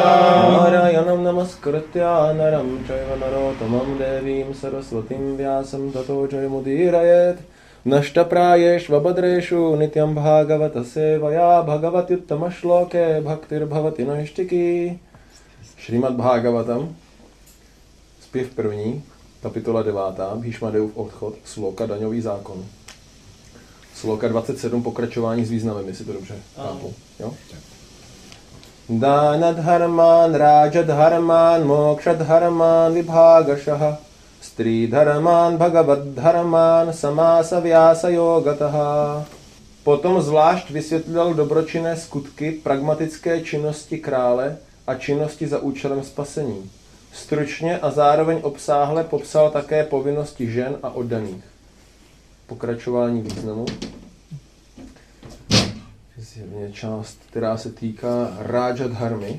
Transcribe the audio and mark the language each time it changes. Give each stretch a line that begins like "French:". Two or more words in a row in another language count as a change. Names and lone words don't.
Sanskrit: नारायणं नमस्कृत्य नरं चैव नरोत्तमम् देवीं सरस्वतीं व्यासं ततो जयमुदीरयेत्. नष्टप्रायेष्व भद्रेषु नित्यं भागवत सेवया भगवत्युत्तम श्लोके भक्तिर् भवति नैष्ठिकी.
Czech: Šrímad Bhagavatam, zpěv první, kapitola 9, Bhishmadeův odchod, sloka daňový zákon. Sloka 27, pokračování s významem, jestli to dobře chápu. Jo?
Sanskrit: दानधर्मान्, राजधर्मान्, मोक्षधर्मान्, विभागशः, स्त्रीधर्मान्, भगवद्धर्मान्, समास व्यास योगतः.
Czech: Potom zvlášť vysvětlil dobročinné skutky pragmatické činnosti krále a činnosti za účelem spasení. Stručně a zároveň obsáhle popsal také povinnosti žen a oddaných. Pokračování významu. Zjevně část, která se týká Rájadharmy.